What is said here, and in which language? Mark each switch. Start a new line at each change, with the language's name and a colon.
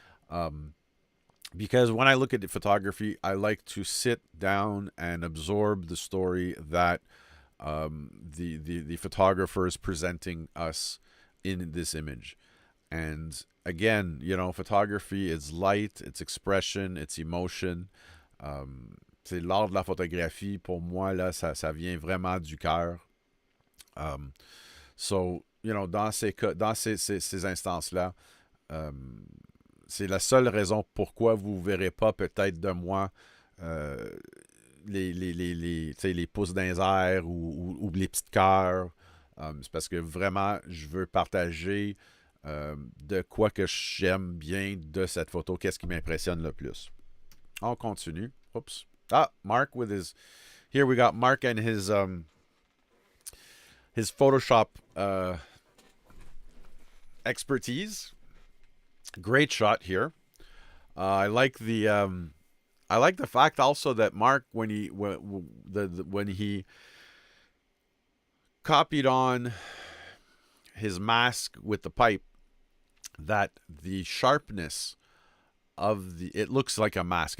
English: Um, because when I look at the photography, I like to sit down and absorb the story that the photographer is presenting us in this image. And again, you know, photography is light, it's expression, it's emotion.
French: C'est l'art de la photographie. Pour moi, là, ça vient vraiment du cœur. Um,
English: so, you know,
French: dans ces instances-là, c'est la seule raison pourquoi vous ne verrez pas peut-être de moi euh, les pouces dans les airs ou les petites cœurs. C'est parce que vraiment, je veux partager de quoi que j'aime bien de cette photo, qu'est-ce qui m'impressionne le plus. On continue.
English: Oops. Ah, Mark with his... Here we got Mark and his Photoshop expertise. Great shot here. I like the fact also that Mark, when he copied on his mask with the pipe, that the sharpness of it looks like a mask.